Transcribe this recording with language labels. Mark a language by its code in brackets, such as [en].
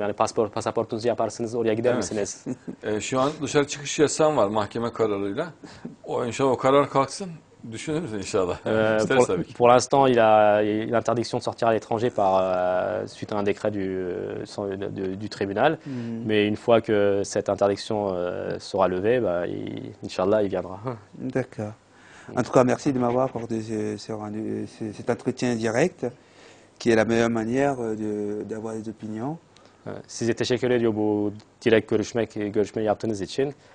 [tr] Yani pasaportunuzu yaparsınız, oraya gider Evet. misiniz? Şu an dışarı çıkış yasağım var mahkeme kararıyla. İnşallah o karar kalksın. Düşünürüz inşallah. İsteriz tabii ki. [fr] Pour l'instant, il a l'interdiction de sortir à l'étranger suite à un décret du tribunal. Mais une fois que cette interdiction sera levée, Inch'Allah, il viendra. D'accord. En tout cas, merci de m'avoir accordé cet entretien direct, qui est la meilleure manière d'avoir des opinions. [tr] Size teşekkür ediyor bu direkt görüşme yaptığınız için.